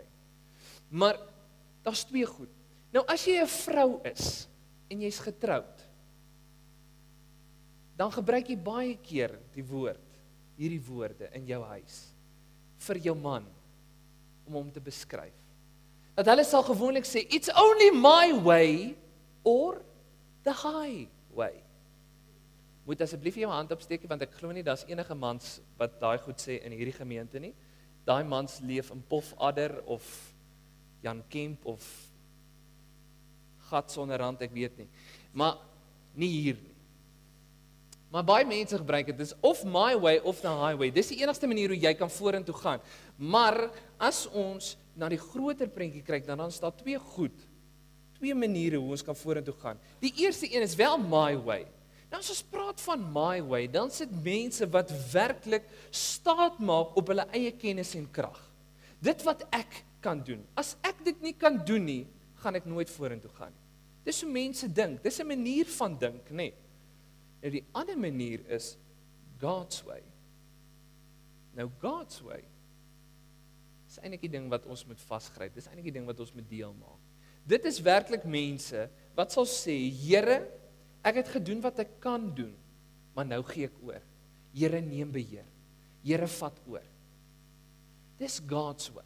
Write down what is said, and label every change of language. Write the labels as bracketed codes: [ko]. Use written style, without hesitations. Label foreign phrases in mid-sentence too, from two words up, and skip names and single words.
[af] Maar, daar's 2 goed. Nou, as jy 'n vrou is, en jy's getroud, dan gebruik jy baie keer hierdie woorde in jou huis, vir jou man, om hom te beskryf. Dat hulle sal gewoonlik sê, [en] it's only my way, or the highway. [af] Moet asseblief jou hand opsteek, want ek glo nie, daar's enige mans wat daai goed sê in hierdie gemeente nie. Daai mans leef in Pofadder, of Jan Kemp, of gat sonder rand, ek weet nie. Maar nie hier nie. Maar baie mense gebruik dit, dis of [en] my way of the highway. [af] Dis die enigste manier hoe jy kan vorentoe gaan. Maar as ons na die groter prentjie kyk, dan staan 2 maniere hoe ons kan vorentoe gaan. Die eerste een is wel [en] my way. [af] Nou as ons praat van [en] my way, [af] dan sit mense wat werklik staat maak op hulle eie kennis en krag. Dit wat ek kan doen. As ek dit nie kan doen nie, gaan ek nooit vorentoe gaan nie. Dis hoe mense dink. Dis 'n manier van dink, nê. Nou die ander manier is [en] God's way. [af] Nou [en] God's way [af] is eintlik die ding wat ons moet vasgryp. Dis eintlik die ding wat ons moet deel maak. Dit is werklik mense wat sal sê, Here, ek het gedoen wat ek kan doen, maar nou gee ek oor. Here, neem beheer. Here, vat oor. Dis [en] God's way.